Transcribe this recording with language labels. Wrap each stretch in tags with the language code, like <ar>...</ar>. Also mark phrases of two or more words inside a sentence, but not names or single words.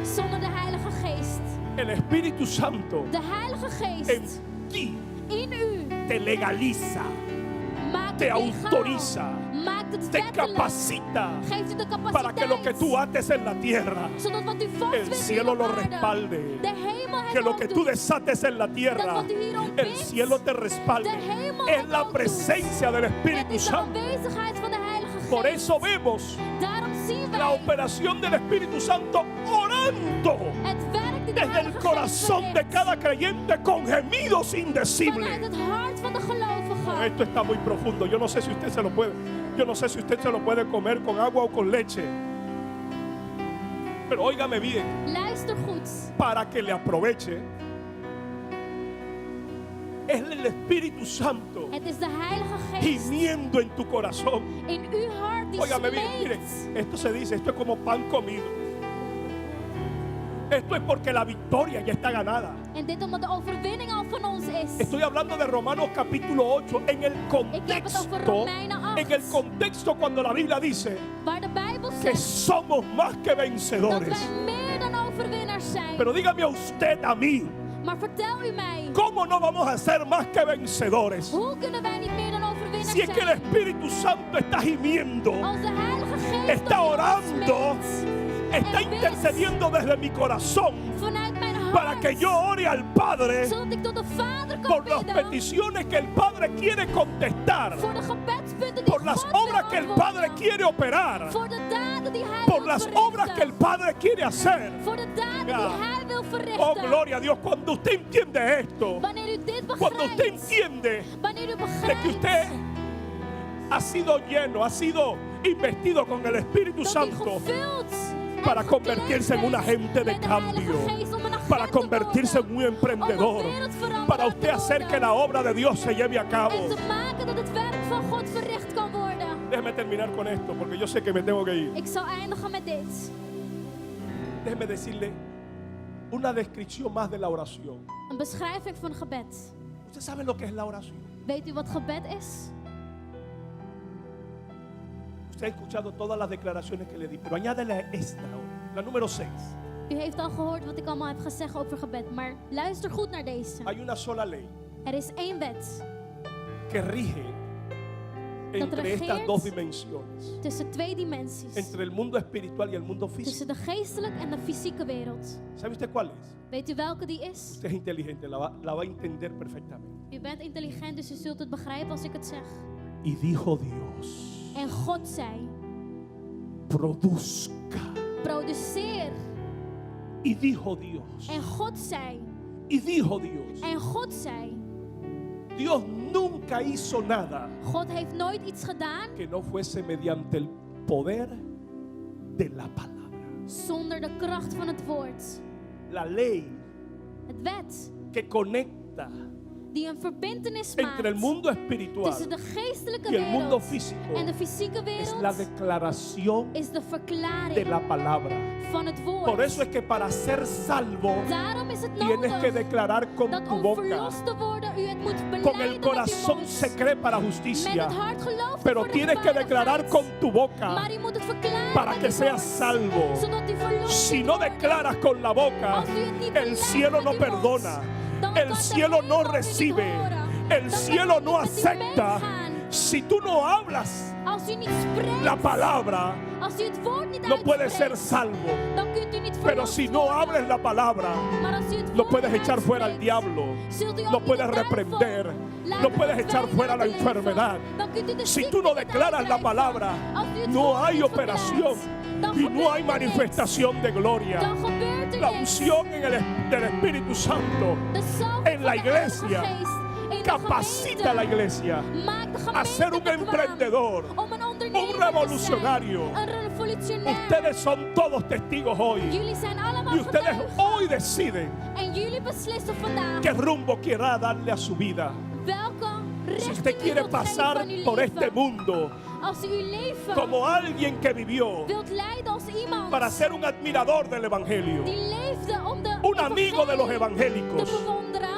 <nl>zonder de Heilige Geest.</nl> <es>El Espíritu Santo</es> <nl>De Heilige</nl> <es>en</es> <nl>Geest</nl> <es>ti</es> <nl>in u</nl> <es>te legaliza,</es> <nl>maakt</nl> <es>te</es> <nl>het legaal,</nl> <es>autoriza,</es> <nl>maakt het</nl> <es>te</es> <nl>wettelijk,</nl> <es>capacita</es> <nl>geeft u de</nl> <es>para que lo que</es> <nl>capaciteit,</nl> <es>tú ates en la tierra,</es> <nl>zodat wat u</nl> <es>el</es> <nl>vastwindt</nl> <es>cielo</es> <nl>hier</nl> <es>lo</es> <nl>op aarde,</nl> <es>respalde.</es> <nl>de hemel</nl> <es>Que</es> <nl>het</nl> <es>lo</es> <nl>ook</nl> <es>que tú</es> <nl>doet.</nl> <es>desates en la tierra,</es> <nl>wat u hier</nl> <es>el</es> <nl>ontbindt,</nl> <es>cielo te respalde.</es> <nl>de hemel</nl> <es>Es</es> <nl>het</nl> <es>la</es> <nl>ook doet.</nl> <es>presencia del</es> <nl>Het</nl> <es>Espíritu</es> <nl>is de</nl> <es>Santo.</es> <nl>aanwezigheid van de Heilige</nl> <es>Por</es> <nl>Geest.</nl> <es>eso vemos</es> <nl>Daarom zien</nl> <es>la</es> <nl>wij</nl> <es>operación del Espíritu Santo orando</es> <nl>het werk die de</nl> <es>desde el</es> <nl>Heilige Geest</nl> <es>corazón de</es> <nl>verricht</nl> <es>cada creyente con gemidos</es> <nl>vanuit</nl> <es>indecibles.</es> <nl>het hart van de gelovige.</nl> <es>Esto está muy profundo. Yo no sé si usted se lo puede. Yo no sé si usted se lo puede comer con agua o con leche. Pero óigame bien,</es> <nl>Luister goed.</nl> <es>para que le aproveche. Es el Espíritu Santo</es> <nl>Het is de Heilige Geest</nl> <es>gimiendo en tu corazón.</es> <nl>in uw hart die</nl> <es>Óigame bien, mire,</es> <nl>smeekt.</nl> <es>esto se dice, esto es como pan comido. Esto es porque la victoria ya está ganada.</es> <nl>En dit omdat de overwinning al van ons is.</nl> <es>Estoy hablando de Romanos capítulo 8 en el contexto, en el contexto cuando la Biblia dice</es> <nl>Waar de Bijbel</nl> <es>que</es> <nl>zegt</nl> <es>somos más que</es> <nl>dat</nl> <es>vencedores.</es> <nl>wij meer dan overwinnaars zijn.</nl> <es>Pero dígame a usted, a mí,</es> <nl>Maar vertel u mij,</nl> <es>¿cómo no vamos a ser más que vencedores?</es> <nl>hoe kunnen wij niet meer dan overwinnaars</nl> <es>Si es que el</es> <nl>zijn?</nl> <es>Espíritu Santo está gimiendo,</es> <nl>Als de Heilige Geest</nl> <es>está</es> <nl>tot ons</nl> <es>orando,</es> <nl>smeekt,</nl> <es>está intercediendo desde mi corazón</es> <nl>vanuit mijn</nl> <es>para</es> <nl>hart,</nl> <es>que yo ore al Padre</es> <nl>zodat ik tot de Vader kan</nl> <es>por las</es> <nl>bidden,</nl> <es>peticiones que el Padre quiere contestar,</es> <nl>voor de gebedspunten die</nl> <es>por las</es> <nl>God wil</nl> <es>obras que el Padre</es> <nl>antwoorden,</nl> <es>quiere operar,</es> <nl>voor de daden die Hij</nl> <es>por</es> <nl>wil</nl> <es>las</es> <nl>verrichten,</nl> <es>obras que el Padre quiere hacer.</es> <nl>voor de daden Ja. die Hij wil</nl> <es>Oh,</es> <nl>verrichten.</nl> <es>gloria a Dios, cuando usted entiende esto,</es> <nl>Wanneer u dit</nl> <es>cuando usted</es> <nl>begrijpt,</nl> <es>entiende</es> <nl>wanneer u</nl> <es>de que</es> <nl>begrijpt</nl> <es>usted ha sido lleno, ha sido investido con el Espíritu</es> <nl>dat u</nl> <es>Santo</es> <nl>gevuld en</nl> <es>para</es> <nl>gekleed</nl> <es>convertirse en un</es> <nl>bent</nl> <es>agente de</es> <nl>met de Heilige</nl> <es>cambio,</es> <nl>Geest, om een agent</nl> <es>para</es> <nl>te</nl> <es>convertirse en</es> <nl>worden,</nl> <es>un emprendedor,</es> <nl>om een wereldverander</nl> <es>para</es> <nl>te</nl> <es>usted hacer</es> <nl>worden,</nl> <es>que la obra de Dios se lleve a cabo.</es> <nl>en te maken dat het werk van God verricht kan worden.</nl> <es>Déjeme terminar con esto, porque yo sé que me tengo que ir.</es> <nl>Ik zal eindigen met dit.</nl> <es>Déjeme decirle una descripción más de la oración.</es> <nl>Een beschrijving van gebed.</nl> <es>¿Usted sabe lo que es la oración?</es> <nl>Weet u wat gebed is?</nl> <es>Usted ha escuchado todas las declaraciones que le di, pero añádele esta, La número 6.</es> <nl>U heeft al gehoord wat ik allemaal heb gezegd over gebed, maar luister goed naar deze.</nl> <es>Hay una sola ley</es> <nl>Er is één wet</nl> <es>que rige entre</es> <nl>regeert</nl> <es>estas dos dimensiones,</es> <nl>tussen twee dimensies.</nl> <es>entre el mundo espiritual y el mundo físico.</es> <nl>Tussen de geestelijke en de fysieke wereld.</nl> <es>¿Sabe usted cuál es?</es> <nl>Weet u welke die is?</nl> <es>Usted es inteligente, la va a entender perfectamente.</es> <nl>U bent intelligent, dus u zult het begrijpen als ik het zeg.</nl> <es>Y dijo Dios,</es> <nl>En God zei,</nl> <es>produzca.</es> <nl>produceer.</nl> <es>Y dijo Dios,</es> <nl>En God zei,</nl> <es>y dijo Dios.</es> <nl>en God zei.</nl> <es>Dios nunca hizo nada</es> <nl>God heeft nooit iets gedaan</nl> <es>que no fuese mediante el poder de la palabra.</es> <nl>zonder de kracht van het woord.</nl> <es>La ley</es> <nl>Het wet</nl> <es>que conecta</es> <nl>die een verbintenis</nl> <es>entre el</es> <nl>maakt</nl> <es>mundo espiritual</es> <nl>tussen de geestelijke</nl> <es>y el mundo</es> <nl>wereld</nl> <es>físico</es> <nl>en de fysieke</nl> <es>es la</es> <nl>wereld</nl> <es>declaración</es> <nl>is de</nl> <es>de</es> <nl>verklaring</nl> <es>la palabra.</es> <nl>van het</nl> <es>Por</es> <nl>woord.</nl> <es>eso es que para ser salvo</es> <nl>Daarom is het</nl> <es>tienes que</es> <nl>nodig</nl> <es>declarar con</es> <nl>dat</nl> <es>tu</es> <nl>om</nl> <es>boca.</es> <nl>verlost te worden u het moet</nl> <es>Con</es> <nl>belijden</nl> <es>el</es> <nl>met uw</nl> <es>corazón</es> <nl>mond.</nl> <es>se cree para</es> <nl>Met</nl> <es>justicia,</es> <nl>het hart gelooft u</nl> <es>pero</es> <nl>voor de</nl> <es>tienes que declarar</es> <nl>rechtvaardigheid.</nl> <es>con tu boca</es> <nl>Maar u moet het verklaren</nl> <es>para</es> <nl>met</nl> <es>que</es> <nl>uw</nl> <es>seas</es> <nl>mond,</nl> <es>salvo.</es> <nl>zodat u verlost</nl> <es>Si</es> <nl>kunt</nl> <es>no</es> <nl>worden.</nl> <es>declaras con la boca,</es> <nl>Als u het niet</nl> <es>el</es> <nl>beleidt</nl> <es>cielo</es> <nl>met</nl> <es>no</es> <nl>uw mond,</nl> <es>perdona,</es> <nl>dan</nl> <es>el</es> <nl>kan de</nl> <es>cielo no</es> <nl>hemel u niet</nl> <es>recibe,</es> <nl>horen.</nl> <es>el</es> <nl>Dan kan</nl> <es>cielo</es> <nl>hij</nl> <es>no</es> <nl>niet met u</nl> <es>acepta.</es> <nl>meegaan.</nl> <es>Si tú no hablas</es> <nl>Als u niet spreekt,</nl> <es>la palabra,</es> <nl>als u het woord niet</nl> <es>no puedes ser</es> <nl>uitspreekt,</nl> <es>salvo.</es> <nl>dan kunt u niet</nl> <es>Pero</es> <nl>verlost</nl> <es>si no</es> <nl>worden.</nl> <es>abres la palabra,</es> <nl>Maar als u het</nl> <es>no</es> <nl>woord</nl> <es>puedes</es> <nl>niet</nl> <es>echar fuera al</es> <nl>uitspreekt,</nl> <es>diablo,</es> <nl>zult u ook</nl> <es>no</es> <nl>niet</nl> <es>puedes</es> <nl>de duivel</nl> <es>reprender,</es> <nl>laten</nl> <es>no puedes echar</es> <nl>verdwijnen</nl> <es>fuera la</es> <nl>uit uw leven.</nl> <es>enfermedad.</es> <nl>Dan kunt u de</nl> <es>Si</es> <nl>ziekte</nl> <es>tú no</es> <nl>niet</nl> <es>declaras la</es> <nl>uitdrijven.</nl> <es>palabra,</es> <nl>Als u het</nl> <es>no</es> <nl>woord</nl> <es>hay</es> <nl>niet</nl> <es>operación</es> <nl>verklaart, dan</nl> <es>y no</es> <nl>gebeurt</nl> <es>hay</es> <nl>er</nl> <es>manifestación de</es> <nl>niks.</nl> <es>gloria.</es> <nl>Dan gebeurt er</nl> <es>La</es> <nl>niks.</nl> <es>unción del Espíritu Santo</es> <nl>De salving</nl> <es>en la</es> <nl>van de Heilige</nl> <es>iglesia</es> <nl>Geest in de</nl> <es>capacita a la</es> <nl>gemeente</nl> <es>iglesia</es> <nl>maakt de</nl> <es>a ser un</es> <nl>gemeente bekwaam</nl> <es>emprendedor,</es> <nl>om een ondernemer</nl> <es>un revolucionario.</es> <nl>te zijn, een revolutionair.</nl> <es>Ustedes son todos testigos hoy</es> <nl>Jullie zijn allemaal</nl> <es>y ustedes</es> <nl>getuigen.</nl> <es>hoy deciden</es> <nl>En jullie beslissen vandaag</nl> <es>qué rumbo quiera darle a su vida.</es> <nl>welke</nl> <es>Si</es> <nl>richting</nl> <es>usted</es> <nl>u</nl> <es>quiere</es> <nl>wilt geven</nl> <es>pasar</es> <nl>van uw</nl> <es>por</es> <nl>leven.</nl> <es>este mundo</es> <nl>Als u uw leven</nl> <es>como alguien que vivió</es> <nl>wilt leiden als iemand</nl> <es>para ser un admirador del Evangelio,</es> <nl>die leefde om de</nl> <es>un amigo de los</es> <nl>evangelie</nl> <es>evangélicos,</es> <nl>te bewonderen,</nl>